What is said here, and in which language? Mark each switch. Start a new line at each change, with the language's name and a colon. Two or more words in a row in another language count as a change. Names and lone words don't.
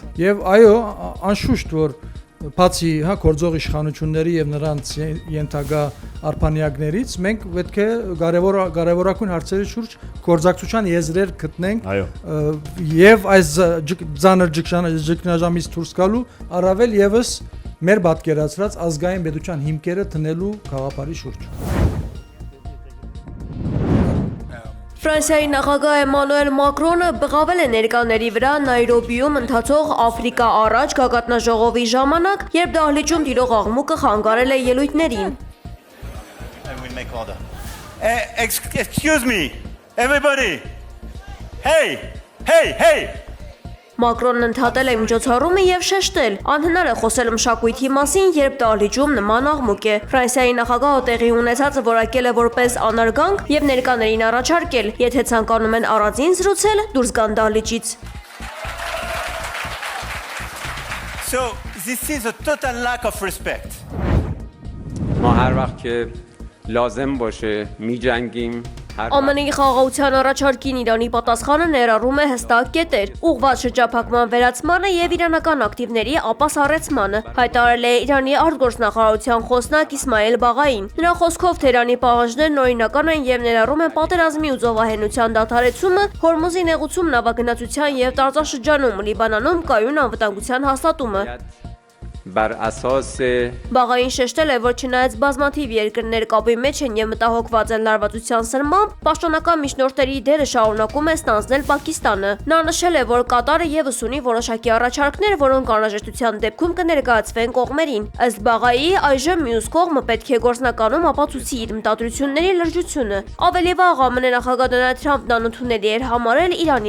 Armenian: Եվ այո, անշուշտ որ բացի գործող իշխանությունների եւ նրանց ենթակա արփանյակներից մենք պետք է կարևորագույն հարցերի շուրջ գործակցության եզրեր գտնենք եւ այս ցաներ ճգնաժամից դուրս գալու առավել եւս մեր պատկերացրած ազգային պետության հիմքերը տնելու գաղափարի շուրջ։ Ֆրանսիայի նախագահ Էմանուել Մակրոնը բղավել է ներկաների վրա Նայրոբիում ընթացող Աֆրիկա առաջ գագաթնաժողովի ժամանակ, երբ դահլիճում տիրող աղմուկը խանգարել է ելույթներին։
English: Excuse me, everybody. Hey.
Armenian: Մակրոնն ընդհատել է միջոցառումը եւ շեշտել. անհնար է խոսել մշակույթի մասին, երբ դահլիճում նման աղմուկ է։ Ֆրանսիայի նախագահը տեղի ունեցածը որակել է որպես անարգանք եւ ներկաներին առաջարկել, եթե ցանկանում են առանձին զրուցել, դուրս գան դահլիճից։
English: So this is a total lack of respect.
Persian: ما هر وقت که لازم باشه می‌جنگیم
Armenian: ԱՄՆ-ի խաղաղության առաջարկին Իրանի պատասխանը ներառում է հստակ կետեր, ուղղված շրջափակման վերացմանը եւ իրանական ակտիվների ապասառեցմանը, հայտարարել է Իրանի արտգործնախարարության խոսնակ Իսմայել Բաղային։ Նրա խոսքով Թեհրանի պահանջներն օրինական են եւ ներառում են պատերազմի ու զոհահենության դադարեցումը, Հորմուզի նեղուցում նավագնացության եւ տարածաշրջանում Լիբանանում կայուն անվտանգության հաստատումը։
Persian: بر اساس
Armenian: Բաղային շեշտել է, որ չնայած բազմաթիվ երկրներ կապի մեջ են եւ մտահոգված են լարվածության սրմամբ, պաշտոնական միջնորդների դերը շարունակում է ստանձնել Պակիստանը։ Նա նշել է, որ Կատարը եւս ունի որոշակի առաջարկներ, որոնք անհրաժեշտության դեպքում կներկայացվեն կողմերին։ Ըստ Բաղայի, այժմ մյուս կողմը պետք է գործնականում ապացուցի իր մտադրությունների լրջությունը։ Ավելի վաղ ԱՄՆ նախագահ Դոնալդ Թրամփն անընդունելի էր համարել Իրանի